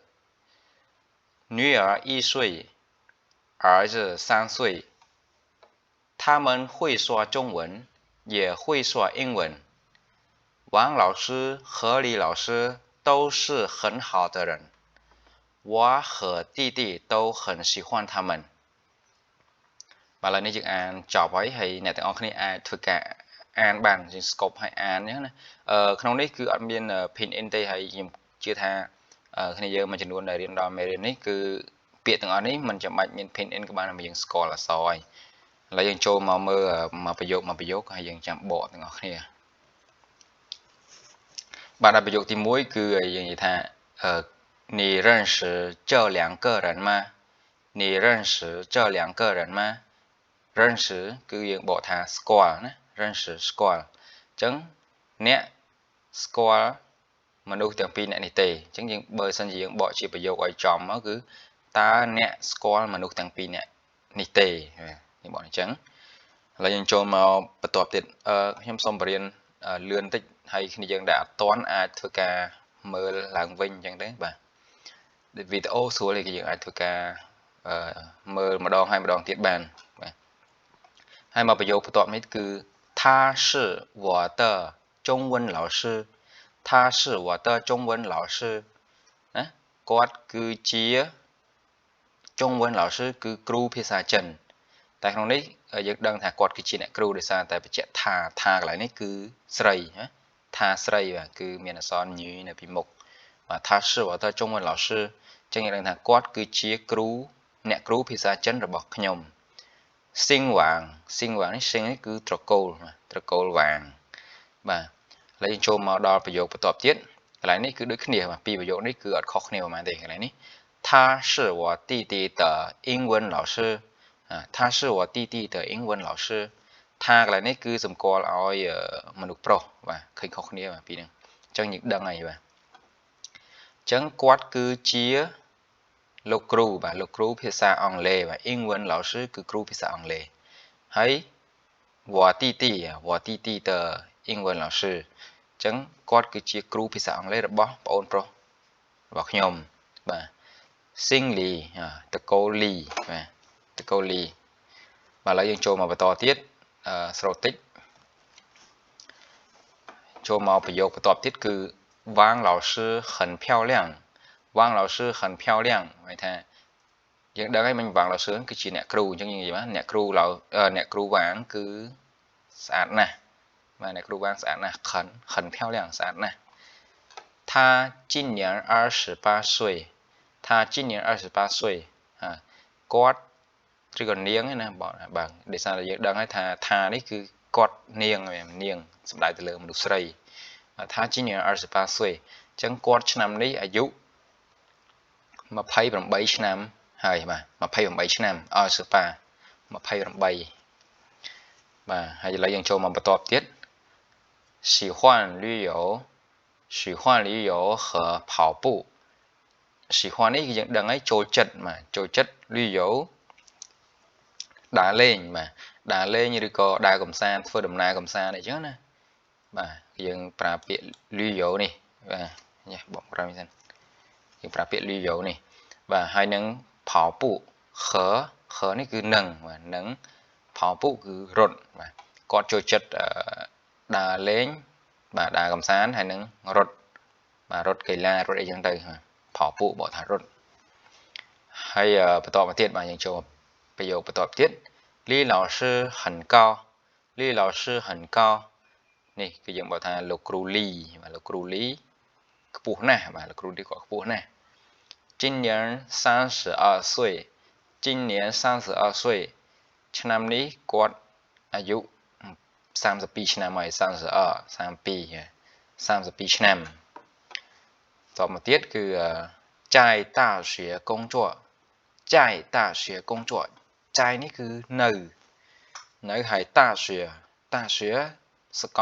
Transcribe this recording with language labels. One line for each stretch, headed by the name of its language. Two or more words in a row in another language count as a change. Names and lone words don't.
Chinese: 女儿1岁，儿子3岁。他们会说中文，也会说英文。王老师和李老师都是很好的人，我和弟弟都很喜欢他们。
Khmer: បាទឥឡូវនេះយើងអានចប់ហើយអ្នកទាំងអស់គ្នាអាចធ្វើការអានបានយើង scope ឲ្យអានអញ្ចឹងណាក្នុងនេះគឺអត់មាន pin in ទេហើយខ្ញុំជឿថាគ្នាយើងមួយចំនួនដែលរៀនដល់មេរៀននេះគឺពាក្យទាំងអស់នេះមិនចាំបាច់មាន pin in ក៏បានតែយើងស្គាល់អក្សរហើយឥឡូវយើងចូលមកមើលមួយប្រយោគហើយយើងចាំបកទាំងអស់គ្នា បាទដល់ប្រយោគទី1គឺយើងនិយាយថា
Chinese: 你认识这两个人吗你认识这两个人吗
Khmer: 认识គឺយើងបកថាស្គាល់ណា认识ស្គាល់អញ្ចឹងអ្នកស្គាល់មនុស្សទាំងពីរអ្នកនេះទេអញ្ចឹងយើងបើសិន ជាយើងបកជាប្រយោគឲ្យចំមកគឺតើអ្នកស្គាល់មនុស្សទាំងពីរអ្នកនេះទេយើងបកអញ្ចឹងឥឡូវយើងចូល មកបន្ទាប់ទៀតខ្ញុំសូមបរៀនលឿនតិចហើយគ្នាយើងដែលអត់ទាន់អាចធ្វើការមើលឡើងវិញអញ្ចឹងទេបាទវីដេអូស្រួលទេយើងអាចធ្វើការមើលម្ដងហើយម្ដងទៀតបានបាទហើយមកប្រយោគបន្ទាប់នេះគឺ
Chinese: 他是我的中文老师他是我的中文老师
Khmer: ណាគាត់គឺជា
Chinese: 中文老师
Khmer: គឺ គ្រូភាសាចិនតែក្នុងនេះយើងដឹងថាគាត់គឺជាអ្នកគ្រូដោយសារតែបញ្ជាក់ថាកន្លែងនេះគឺស្រីណាថាស្រីបាទគឺមានអក្សរញីនៅពីមុខបាទ
Chinese: 他是我的中文老师
Khmer: ចឹងយើងដឹងថាគាត់គឺជា គ្រូអ្នកគ្រូភាសាចិនរបស់ខ្ញុំស៊ីងវាងនេះស៊ីងនេះគឺត្រកូលវាងបាទឥឡូវយើងចូលមកដល់ប្រយោគបន្ទាប់ទៀតកន្លែងនេះគឺដូចគ្នាបាទពីរប្រ យោគនេះគឺអត់ខុសគ្នាប៉ុន្មានទេកន្លែងនេះ
Chinese: 他是我弟弟的英
Khmer: 文老师他是我弟弟的英
Chinese: 文老师
Khmer: ថាកន្លែងនេះគឺសម្គាល់ឲ្យមនុស្សប្រុសបាទឃើញខុសគ្នាបាទពីហ្នឹងអញ្ចឹងយើងដឹងហើយ បាទអញ្ចឹងគាត់គឺជាលោកគ្រូបាទលោកគ្រូភាសាអង់គ្លេសបាទ
Chinese: 英文老师
Khmer: គឺគ្រូភាសាអង់គ្លេសហើយ
Chinese: 我弟弟的英文老师
Khmer: អញ្ចឹងគាត់គឺជាគ្រូភាសាអង់គ្លេសរបស់ប្អូនប្រុសរបស់ខ្ញុំបាទស៊ីងលីតកូលីបាទតកូលីបាទឥឡូវយើងចូលមកបន្តទៀតស្រោតតិច ចូលមកប្រយោគបន្ទាប់ទៀតគឺ
Chinese: 王老师很漂亮王老师很漂亮
Khmer: ហៅថាយើង ដឹងហើយមិញ王老师គឺជាអ្នកគ្រូអញ្ចឹងយើងនិយាយថាអ្នកគ្រូវាងគឺស្អាតណាស់បាទអ្នកគ្រូវាងស្អាតណាស់
Chinese: 很漂亮
Khmer: ស្អាតណាស់
Chinese: 他今年28岁他今年28岁
Khmer: គាត់ឬក៏នាងណាបាទដោយសារតែយើងដឹងហើយថានេះគឺគាត់នាងសំដៅទៅលើមនុស្សស្រីថា
Chinese: 今年28岁
Khmer: អញ្ចឹងគាត់ឆ្នាំនេះអាយុ 28ឆ្នាំហើយបាទ28ឆ្នាំ28បាទហើយឥឡូវយើងចូលមកបន្តទៀត
Chinese: 喜欢旅游喜欢旅游和跑步
Khmer: 喜欢នេះយើងដឹងហើយចូលចិត្តមកចូលចិត្ត旅游ដើរលេងបាទដើរលេងឬក៏ ដើរកំសាន្តធ្វើដំណើរកំសាន្តអីចឹងណាបាទយើងប្រើពាក្យ旅游នេះបាទញ៉េបងប្រាប់សិនយើងប្រើពាក្យ旅游នេះបាទហើយនឹង 跑步ខនេះគឺនឹងបាទនឹង跑步គឺរត់បាទគាត់ចូលចិត្តដើរលេងបាទដើរ កំសាន្តហើយនឹងរត់បាទរត់កីឡារត់អីចឹងទៅ跑步បកថារត់ហើយបន្តមកទៀតបាទយើងចូលប្រយោគបន្តទៀត
Chinese: 李老师很高李老师很高
Khmer: នេះគឺយើងបកថាលោកគ្រូលីបាទលោកគ្រូលីខ្ពស់ណាស់បាទលោកគ្រូលីគាត់ខ្ពស់ណាស់
Chinese: 今年32岁今年32岁
Khmer: ឆ្នាំនេះគាត់អាយុ32ឆ្នាំហើយ 32ឆ្នាំតមកទៀតគឺ
Chinese: 在大学工作在大学工作
Khmer: 在នេះគឺនៅហើយ大学សាក